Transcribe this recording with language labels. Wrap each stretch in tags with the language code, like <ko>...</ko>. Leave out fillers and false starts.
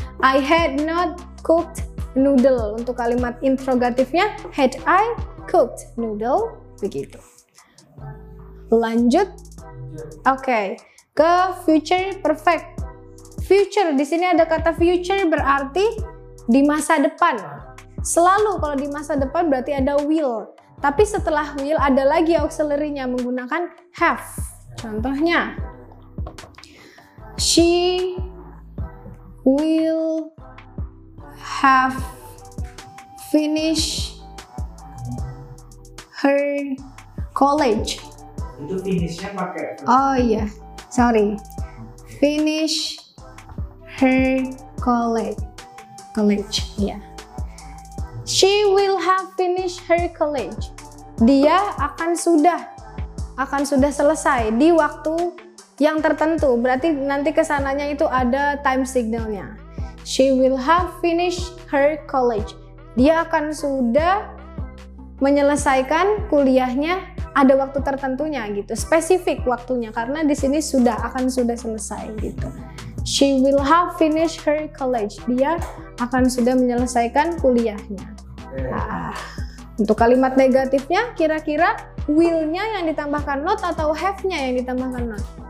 <en>I had not cooked noodle.</en> <id>Untuk kalimat interrogatifnya,</id> <en>had I cooked noodle?</en> <id>Begitu. Lanjut. Oke, ke future perfect. Future di sini ada kata future berarti di masa depan. Selalu kalau di masa depan berarti ada will. Tapi setelah will ada lagi auxiliary-nya menggunakan have.</id> <en>Contohnya, she will have finished her college.</en> <id>Itu finishnya pakai.</id> <en>Oh iya, sorry. Finish her college. Ya. She will have finished her college.</en> <id>Dia akan sudah selesai di waktu yang tertentu. Berarti nanti kesananya itu ada time signalnya.</id> <en>She will have finished her college.</en> <id>Dia akan sudah menyelesaikan kuliahnya, ada waktu tertentunya gitu, spesifik waktunya karena di sini akan sudah selesai gitu.</id> <en>She will have finished her college.</en> <id>Dia akan sudah menyelesaikan kuliahnya. Untuk kalimat negatifnya, kira-kira will-nya yang ditambahkan not atau have-nya yang ditambahkan not?</id>